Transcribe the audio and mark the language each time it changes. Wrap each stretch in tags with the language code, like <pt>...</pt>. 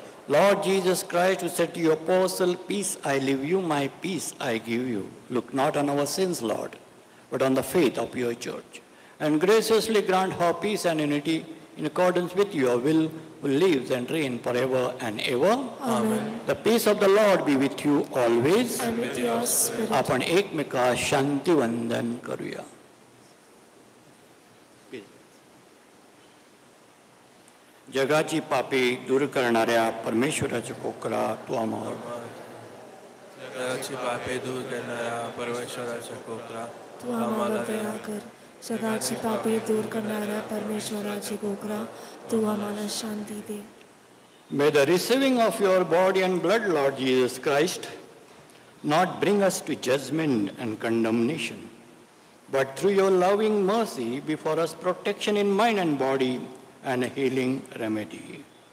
<en>Lord Jesus Christ, who said to your apostle, peace I leave you, my peace I give you. Look not on our sins, Lord, but on the faith of your church, and graciously grant her peace and unity in accordance with your will, who lives and reigns forever and ever. Amen. The peace of the Lord be with you always. And with your spirit.</en> <mr>आपण एकमेकास शांतिवंदन करूया. जगाची पापे दूर करणाऱ्या परमेश्वराचे कोकरा तू आम्हाला. जगाची पापे दूर करणारा परमेश्वराचा कोकरा तू आम्हाला दया कर. जगाची पापे दूर करणाऱ्या परमेश्वराचे कोकरा तू आम्हाला शांती दे.</mr> <en>May the receiving of your body and blood, Lord Jesus Christ, not bring us to judgment and condemnation, but through your loving mercy be for us protection in mind and body and a healing remedy.</en>